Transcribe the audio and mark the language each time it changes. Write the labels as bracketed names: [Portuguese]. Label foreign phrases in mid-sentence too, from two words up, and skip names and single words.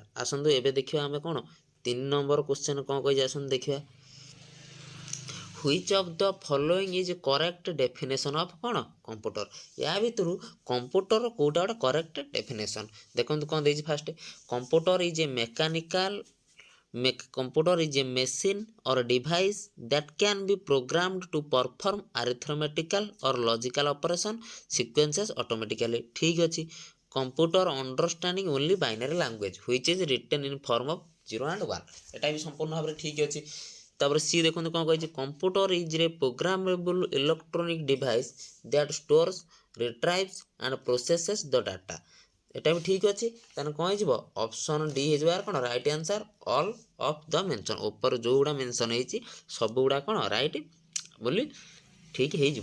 [Odia] ଆସନ୍ତୁ ଏବେ ଦେଖିବା ଆମେ କ'ଣ 3 ନମ୍ବର କ୍ୱେଶ୍ଚନ୍ କ'ଣ କହିଛି। ଆସନ୍ତୁ ଦେଖିବା, [English] which of the following is correct definition of କ'ଣ କମ୍ପ୍ୟୁଟର। [Odia] ୟା ଭିତରୁ କମ୍ପ୍ୟୁଟର କେଉଁଟା ଗୋଟେ [English] correct definition. [Odia] ଦେଖନ୍ତୁ କ'ଣ ଦେଇଛି [English] first, computer is a Computer is a machine or a device that can be programmed to perform arithmetical or logical operation sequences automatically। [Odia] ଠିକ୍ ଅଛି। [English] Computer understanding only binary language which is written in form of 0 and 1। [Odia] ଏଟା ବି ସମ୍ପୂର୍ଣ୍ଣ ଭାବରେ ଠିକ୍ ଅଛି। ତାପରେ ସି ଦେଖନ୍ତୁ କ'ଣ କହିଛି, [English] computer is a programmable electronic device that stores retrieves and processes the data. [Odia] ଏଟା ବି ଠିକ୍ ଅଛି। ତାହେଲେ କ'ଣ ହେଇଯିବ? [English] option D [Odia] ହେଇଯିବ କ'ଣ [English] right answer. all of the mention, [Odia] ଉପରେ ଯେଉଁଗୁଡ଼ା ମେନ୍ସନ୍ ହେଇଛି ସବୁଗୁଡ଼ା କ'ଣ ରାଇଟ୍ ବୋଲି ଠିକ୍ ହେଇଯିବ।